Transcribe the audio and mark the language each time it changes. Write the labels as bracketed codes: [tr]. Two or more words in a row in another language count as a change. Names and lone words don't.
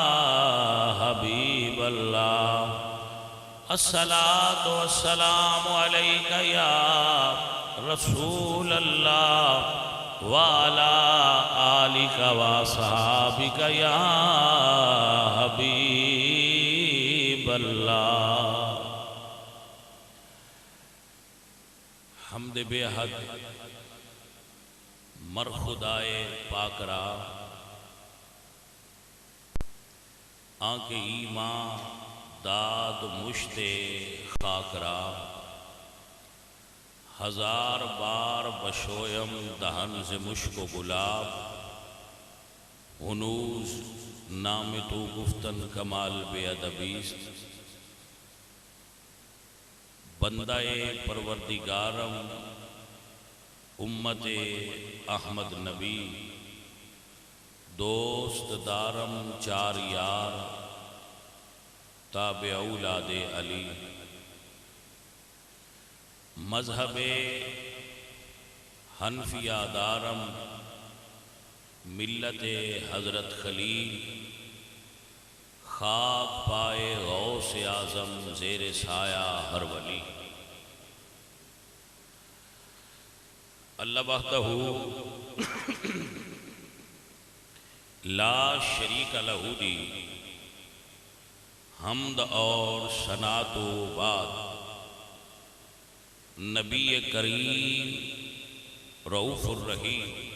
[ar] حبيب الله الصلاة والسلام عليك يا رسول الله وعلى آلك وصحابك يا حبيب الله [fa] حمد بے حد مر خدائے پاک را آنکھ ایمان داد مشت خاک را ہزار بار بشویم دہن سے مشک و گلاب ہنوز نام تو گفتن کمال بے ادبیست بندہ پروردگارم امت احمد نبی دوست دارم چار یار تابع اولاد علی مذہب حنفیہ دارم ملت حضرت خلیل خاک پائے غوث اعظم زیر سایہ ہر ولی [ar] اللہ وحدہ لا شریک لہ [ur] دی حمد اور ثناء و بعد نبی کریم رؤوف الرحیم